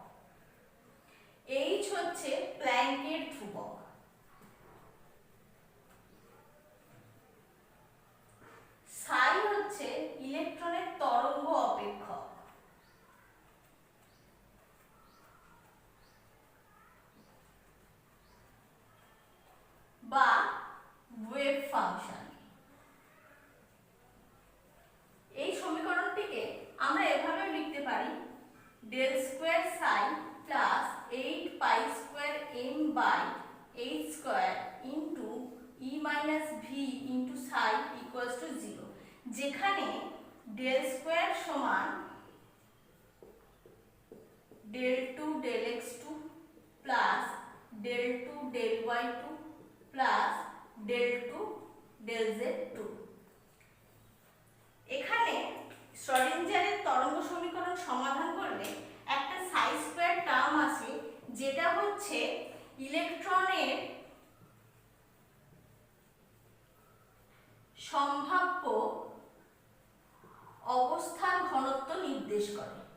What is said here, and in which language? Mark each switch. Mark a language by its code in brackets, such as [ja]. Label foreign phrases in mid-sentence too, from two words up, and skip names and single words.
[bn] h হচ্ছে প্ল্যাঙ্কের ধ্রুবক, psi হচ্ছে ইলেকট্রনের তরঙ্গ অপেক্ষক, বা [en] wave function. [bn] এই সমীকরণটিকে আমরা এভাবে লিখতে পারি [en] del square psi plus 8 pi square m by h square into e minus v into psi equals to 0, [bn] যেখানে [en] del square [bn] সমান [en] del2 del x2 plus del2 del y2 plus del2 del z2। [bn] এখানে শ্রোডিঞ্জারের তরঙ্গ সমীকরণ সমাধান করলে একটা [en] psi square term [bn] আছে, যেটা হচ্ছে ইলেকট্রনের সম্ভাব্য অবস্থান ঘনত্ব নির্দেশ করে।